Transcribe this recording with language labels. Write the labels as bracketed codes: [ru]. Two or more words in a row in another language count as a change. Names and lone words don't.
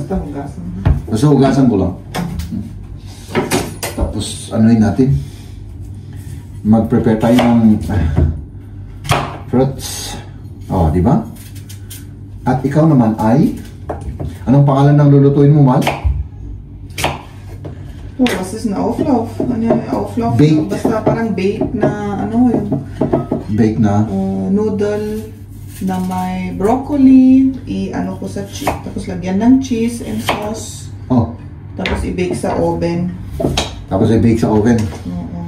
[tl] Basta hugasan ko lang. Tapos, anuin natin. Mag-prepare tayo ng fruits. Oh, di ba? At ikaw naman ay, anong pangalan ng lulutuin mo, Mal? [de] Oh, was ist ein Auflauf? Auflauf? [tl] Baked. Basta parang baked na, yung Baked na? Noodle na may broccoli, ko sa cheese, tapos lagyan ng [en] cheese and sauce. [tl] Oh. Tapos i-bake sa oven. Tapos i-bake sa oven? Oo.